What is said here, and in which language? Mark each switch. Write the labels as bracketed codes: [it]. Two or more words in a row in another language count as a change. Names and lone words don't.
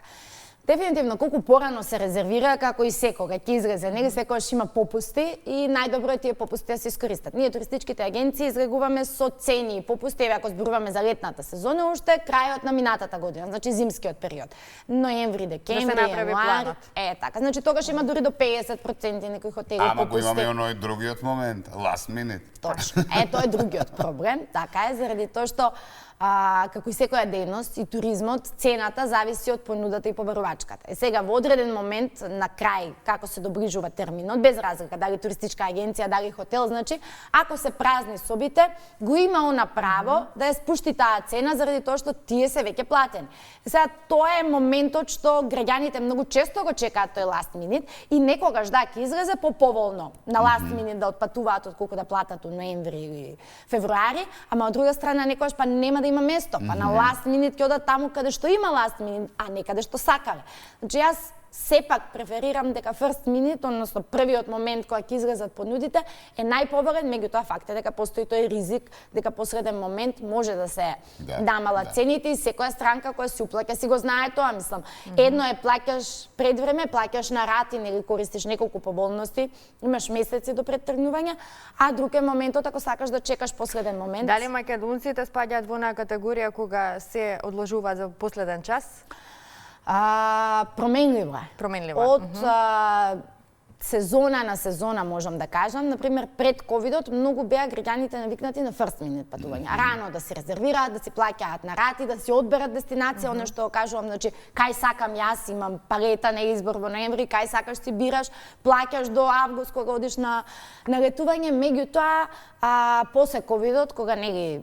[mk] Дефинитивно, колку порано се резервира, како и секога ќе излезе, нели секогаш има попусти и најдобро е тие попусти да се искористат. Ние туристичките агенции излегуваме со цени и попусти, ако зборуваме за летната сезона, уште крајот на минатата година, значи зимскиот период. Ноември, декември, јануари. Така, значи тогаш има дури до 50% некои хотели попусти. Ама го имаме оној другиот момент, [en] last minute. [mk] Точно. Тоа е другиот проблем, така е, заради тоа што како и секоја дејност и туризмот, цената зависи од понудата и побарувачката. Сега во одреден момент на крај, како се доближува терминот, без разлика дали туристичка агенција, дали хотел, значи ако се празни собите, го има она право да ја спушти таа цена заради тоа што тие се веќе платени. Сега тоа е моментот што граѓаните многу често го чекаат тој [en] last minute [mk] и некогаш ќе излезе поповолно на [en] last minute [mk] да отпатуваат отколку да платат у ноември или февруари, ама од друга страна некогаш па нема да има место, па на [en] last minute [mk] ќе одат таму каде што има [en] last minute, [mk] а не каде што сакале. Значи јас сепак преферирам дека [en] first minute, [mk] односно првиот момент кога ќе излезат понудите, е најповолен, меѓутоа факт е дека постои тој ризик дека посреден момент може да се намалат цените и секоја странка која си уплаќа си го знае тоа, мислам. Едно е плаќаш пред време, плаќаш на рати или користиш неколку поболности, имаш месеци до предтргнување, а друг е моментот ако сакаш да чекаш посреден момент. Дали македонците спаѓаат во онаа категорија кога се одложува за последен час? Променливо е. Променливо. Од сезона на сезона можам да кажам, например пред ковидот многу беа граѓаните навикнати на [en] first minute [mk] патување. Рано да се резервираат, да си плаќаат на рати, да си одберат дестинација, оно што кажувам, значи кај сакам јас, имам палета на избор во ноември, кај сакаш си бираш, плаќаш до август кога одиш на летување, меѓутоа после ковидот кога нели